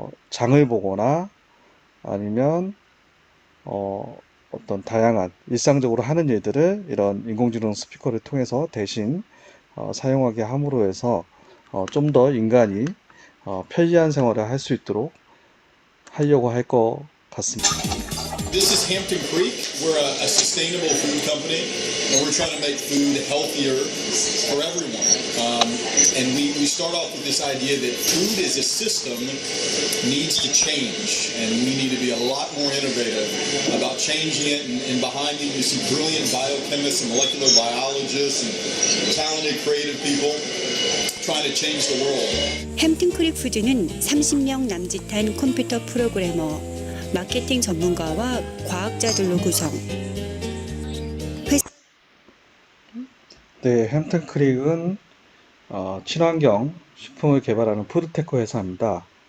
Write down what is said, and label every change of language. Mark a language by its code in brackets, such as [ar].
[ko] 장을 보거나 아니면 어떤 다양한 일상적으로 하는 일들을 이런 인공지능 스피커를 통해서 대신 사용하게 함으로 해서 좀 더 인간이 편리한 생활을 할 수 있도록 하려고 할 것 같습니다. [en] This is Hampton Creek. We're a sustainable food company, and we're trying to make food healthier for everyone. And we start off with this idea that food as a system needs to change, and we need to be a lot more innovative about changing it. And behind it, you see brilliant biochemists and molecular biologists and talented, creative people trying to change the world. [ko] 햄튼 크릭 푸드는 30명 남짓한 컴퓨터 프로그래머, 마케팅 전문가와 과학자들로 구성. 네, 햄튼 크릭은 친환경 식품을 개발하는 푸드테크 회사입니다.